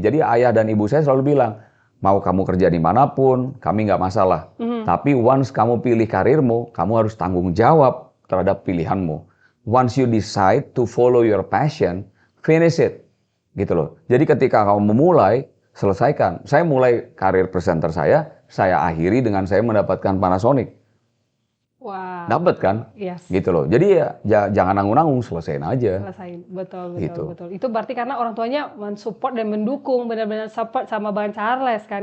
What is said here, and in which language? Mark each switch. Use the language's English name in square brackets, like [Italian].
[Indonesian] Jadi ayah dan ibu saya selalu bilang, mau kamu kerja dimanapun, kami nggak masalah. Tapi once kamu pilih karirmu, kamu harus tanggung jawab terhadap pilihanmu. [English] Once you decide to follow your passion, finish it. [Indonesian] Gitu loh. Jadi ketika kamu memulai, selesaikan. Saya mulai karir presenter saya akhiri dengan saya mendapatkan Panasonic. Wah. Dapat kan? [English] Yes. [Indonesian] Gitu loh. Jadi ya jangan nanggung-nanggung, selesain aja. Selesain, betul. Itu berarti karena orang tuanya mensupport dan mendukung, benar-benar support sama Bang Charles kan.